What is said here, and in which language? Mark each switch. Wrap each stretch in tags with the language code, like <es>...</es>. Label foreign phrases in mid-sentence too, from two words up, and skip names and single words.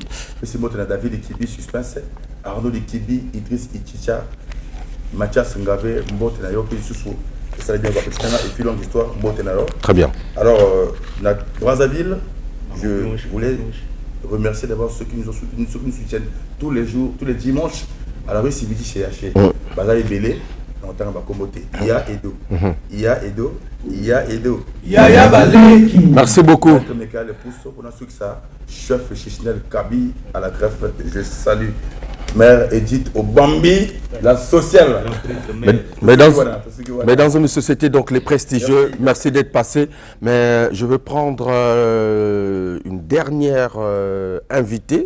<fr>Puis c'est Motena David Ikibi Suspense, Arnaud Ikibi, Idriss Ichicha, Mathias Ngave, Motenao, puis Soussou. Ça va bien, et puis longue histoire, Motenao. Très bien. Alors, Brazzaville, je voulais remercier d'abord ceux qui nous soutiennent tous les jours, tous les dimanches à la rue Sibidi chez Haché. Baza et Bélé, on entend Bakomote. Ia Edo. Ia Edo. Ia Edo. Ia Baleki. Merci beaucoup. Chef Chichinel Kabi à la greffe, je salue. Mère Edith Obambi, la sociale. Mais dans une société, donc les prestigieux, merci d'être passé. Mais je veux prendre une dernière invitée.</fr>